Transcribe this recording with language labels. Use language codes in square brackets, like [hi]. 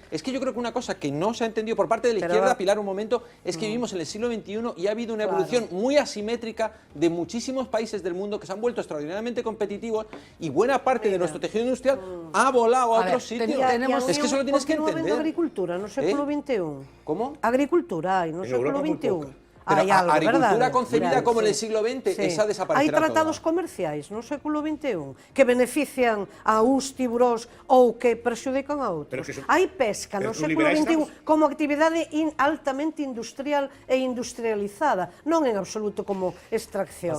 [es] Es que yo creo que una cosa que no se ha entendido por parte de la izquierda, Pilar, un momento, es que vivimos en el siglo XXI y ha habido una evolución muy asimétrica de muchísimos países del mundo que se han vuelto extraordinariamente competitivos y buena parte de nuestro tejido industrial ha volado a otros sitios. Es que eso lo tienes que entender. [gl] Agricultura no século XXI. [es] ¿Cómo? [gl] Agricultura hai no século XXI. [es] Pero [gl] hai algo, [es] agricultura [gl] verdade? [es] concebida como en el siglo XX, esa desaparecerá. [gl] Hai tratados comerciais no século XXI que benefician a uns tiburóns ou que perxudican a outros. Hai pesca no século XXI como actividade altamente industrial e industrializada, non en absoluto como extracción.